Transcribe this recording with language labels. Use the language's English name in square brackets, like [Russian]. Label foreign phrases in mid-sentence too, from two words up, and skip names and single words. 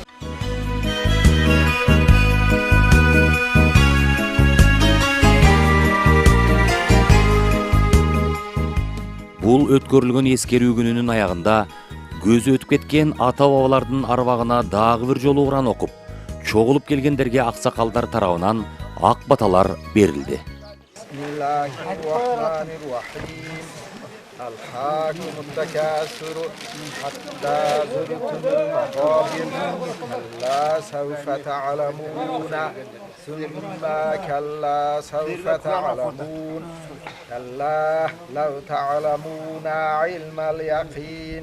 [Kyrgyz] Бул өткөрүлгөн эскерүү күнүнүн аягында көзү өтүп кеткен ата-бабалардын арбагына дагы бир жолу Куран окуп, чогулуп келгендерге аксакалдар тарабынан ак баталар берилди. [Arabic] الحاكم التكاثر حتى زرتم المقابر كلا سوف تعلمون ثم كلا سوف تعلمون كلا لو تعلمون علم اليقين